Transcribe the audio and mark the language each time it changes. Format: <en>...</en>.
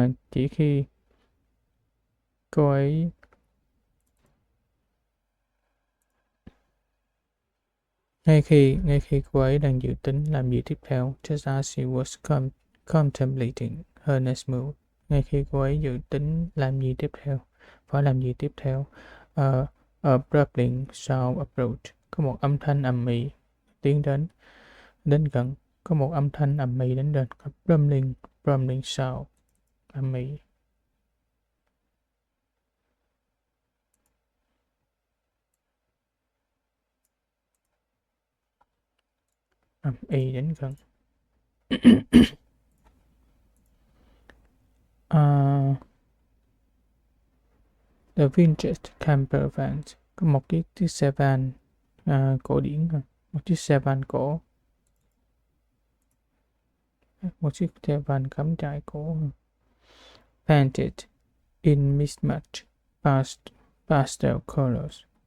<vi>Chỉ khi cô ấy ngay khi cô ấy đang dự tính làm gì tiếp theo.</vi> <en>Just as she was contemplating her next move.</en> <vi>Ngay khi cô ấy dự tính làm gì tiếp theo, phải làm gì tiếp theo.</vi> <en>A bubbling sound approached.</en> <vi>Có một âm thanh ầm ĩ tiến đến gần. Có một âm thanh ầm ĩ đến gần.</vi> <en>Bubbling sound,</en> <vi>ầm ĩ. Ầm ĩ đến gần.</vi> <en>The vintage camper van.</en> <vi>Có một chiếc xe van cổ điển, một chiếc xe van cổ, một chiếc xe van cắm trại cổ.</vi> <en>Painted in mismatched pastel colors.</en>